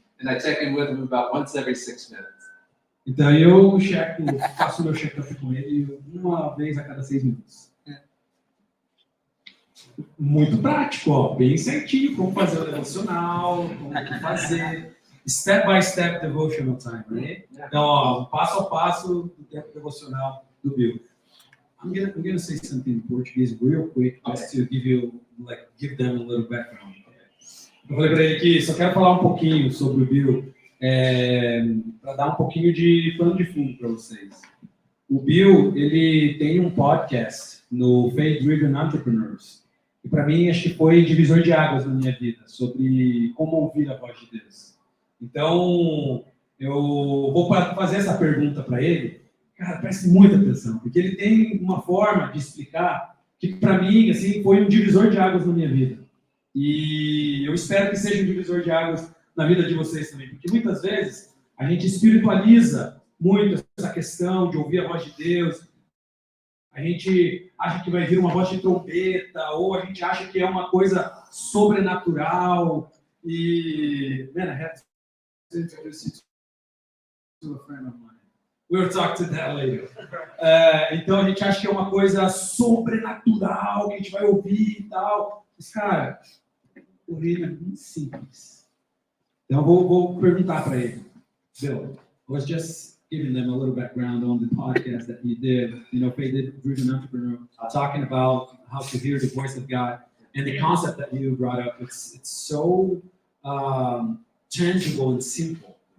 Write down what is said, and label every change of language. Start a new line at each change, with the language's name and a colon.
English: And I check in with him about once every 6 minutes.
Portuguese: Então eu faço meu check-up com ele uma vez a cada 6 minutos. Muito prático, ó, bem certinho, como fazer o devocional, como fazer
English: step by step devotional time,
Portuguese: né? Então, ó, passo a passo do tempo devocional do Bill.
English: I'm gonna say something in Portuguese real quick, just to give them a little background.
Portuguese: Eu falei para ele que só quero falar um pouquinho sobre o Bill, para dar um pouquinho de pano de fundo para vocês. O Bill, ele tem um podcast no Faith-Driven Entrepreneurs, que para mim acho que foi divisor de águas na minha vida, sobre como ouvir a voz de Deus. Então, eu vou fazer essa pergunta para ele. Cara, preste muita atenção, porque ele tem uma forma de explicar que para mim assim, foi um divisor de águas na minha vida. E eu espero que seja um divisor de águas na vida de vocês também, porque muitas vezes a gente espiritualiza muito essa questão de ouvir a voz de Deus. A gente acha que vai vir uma voz de trombeta, ou a gente acha que é uma coisa sobrenatural.
English: E, man, I have to introduce you to a friend of mine. We'll talk to that later.
Portuguese: Então a gente acha que é uma coisa sobrenatural, que a gente vai ouvir e tal. Mas, cara, o reino é muito simples. Então eu vou perguntar para ele.
English: Bill, I was just giving them a little background on the podcast that you did, Faith-Driven Entrepreneur, talking about how to hear the voice of God. And the concept that you brought up, it's so tangible and simple.